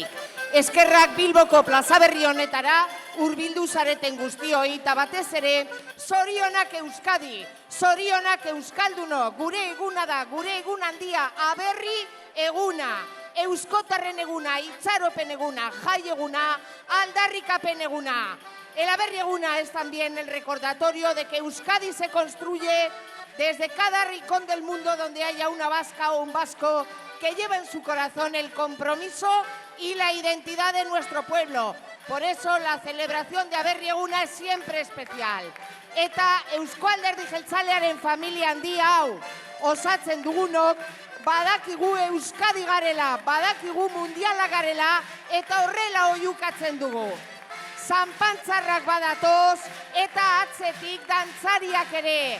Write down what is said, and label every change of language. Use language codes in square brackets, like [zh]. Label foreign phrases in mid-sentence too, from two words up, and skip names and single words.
[eu] Eskerrak Bilboko plaza berri honetara hurbildu zareten guztioi eta batez ere zorionak Euskadi, zorionak euskaldunok, gure eguna da, gure egun handia, aberri eguna, euskotarren eguna, itxaropen eguna, jai eguna, aldarrikapen eguna. [es] El aberri eguna es también el recordatorio de que Euskadi se construye desde cada rincón del mundo donde haya una vasca o un vasco que lleva en su corazón el compromiso y la identidad de nuestro pueblo. Por eso la celebración de Aberri eguna es siempre especial. [eu] Eta Eusko Alderdi Jeltzalearen familia handi hau osatzen dugunok, badakigu Euskadi garela, badakigu mundiala garela eta horrela oihukatzen dugu. Zanpantzarrak badatoz eta atzetik dantzariak ere.